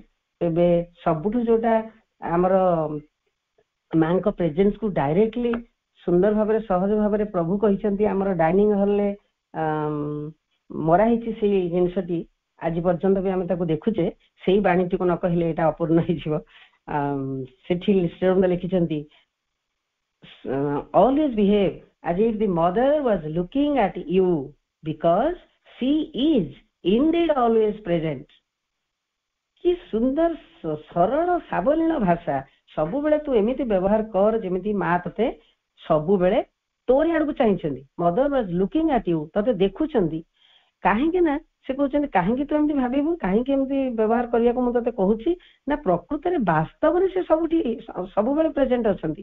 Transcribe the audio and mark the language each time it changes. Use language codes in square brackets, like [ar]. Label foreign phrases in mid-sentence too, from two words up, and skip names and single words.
[or] ଏବେ ସବୁଠୁ ଯୋଉଟା ଆମର ମାଙ୍କ ପ୍ରେଜେନ୍ସ କୁ ଡାଇରେକ୍ଟଲି ସୁନ୍ଦର ଭାବରେ ସହଜ ଭାବରେ ପ୍ରଭୁ କହିଛନ୍ତି, ଆମର [en] dining hall [or] ମରା ହେଇଛି ସେଇ ଜିନିଷଟି, ଆଜି ପର୍ଯ୍ୟନ୍ତ ବି ଆମେ ତାକୁ ଦେଖୁଛେ। ସେଇ ବାଣୀଟିକୁ ନ କହିଲେ ଏଇଟା ଅପୂର୍ଣ୍ଣ ହେଇଯିବ। ସେଠି ଲେଖିଛନ୍ତି, [en] always behave as if the mother was looking at you because she is indeed always present। [or] କି ସୁନ୍ଦର ସରଳ ସାବଲୀଳ ଭାଷା। ସବୁବେଳେ ତୁ ଏମିତି ବ୍ୟବହାର କର ଯେମିତି ମା ତତେ ସବୁବେଳେ ତୋରି ଆଡକୁ ଚାହିଁଛନ୍ତି। [en] mother was looking at you, [or] ତତେ ଦେଖୁଛନ୍ତି। କାହିଁକି ନା ସେ କହୁଛନ୍ତି, କାହିଁକି ତୁ ଏମିତି ଭାବିବୁ, କାହିଁକି ଏମିତି ବ୍ୟବହାର କରିବାକୁ ମୁଁ ତତେ କହୁଛି, ନା ପ୍ରକୃତରେ ବାସ୍ତବରେ ସେ ସବୁଠି ସବୁବେଳେ ପ୍ରେଜେଣ୍ଟ ଅଛନ୍ତି।